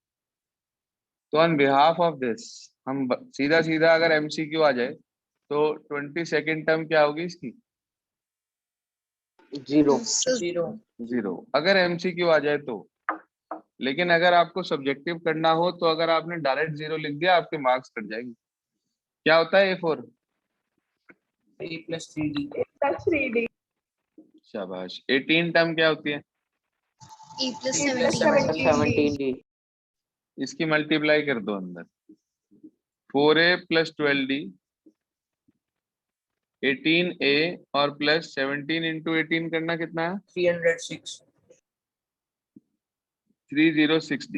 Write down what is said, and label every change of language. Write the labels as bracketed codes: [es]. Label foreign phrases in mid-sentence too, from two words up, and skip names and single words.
[hi] तो [en] on behalf of this [hi] हम सीधा सीधा अगर एमसीक्यू आ जाए तो 22nd टर्म क्या होगी इसकी? 0. So 0. 0 अगर एमसीक्यू आ जाए तो। लेकिन अगर आपको सब्जेक्टिव करना हो तो अगर आपने डायरेक्ट 0 लिख दिया, आपके मार्क्स कट जाएंगे। क्या होता है A4? [en] A plus 3D. A plus 3D. [hi] शाबाश। 18 टर्म क्या होती है? [en] E plus A plus 17. 17D. [hi] इसकी मल्टीप्लाई कर दो अंदर, 4a प्लस 12d, 18a और प्लस 17 इंटू 18 करना कितना है? 306. 306d।